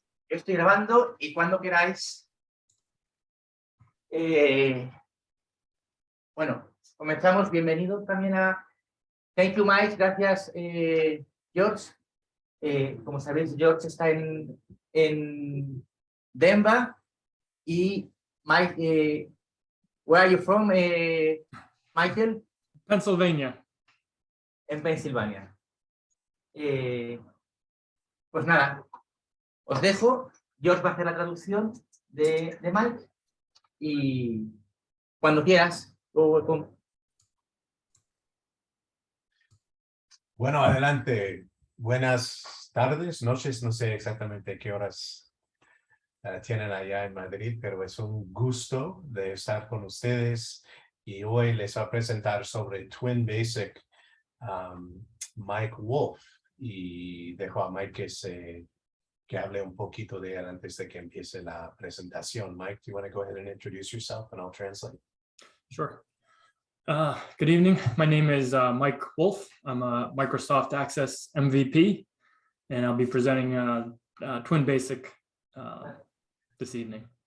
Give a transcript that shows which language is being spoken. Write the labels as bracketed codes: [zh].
[es] Yo estoy grabando y cuando queráis. Bueno, comenzamos. Bienvenido también a. [en] Thank you, Mike. [es] Gracias, George. Como sabéis, George está en Denver. [en] Y Mike, where are you from, Michael? Pennsylvania. [es] En Pensilvania. Pues nada, os dejo. George va a hacer la traducción de Mike. Y cuando quieras. Bueno, adelante. Buenas tardes, noches, no sé exactamente qué horas tienen allá en Madrid, pero es un gusto de estar con ustedes y hoy les voy a presentar sobre TwinBasic Mike Wolfe y dejo a Mike que hable un poquito de él antes de que empiece la presentación. [en] Mike, do you want to go ahead and introduce yourself and I'll translate? Sure. Good evening. My name is Mike Wolfe. I'm a Microsoft Access MVP, and I'll be presenting TwinBasic this evening.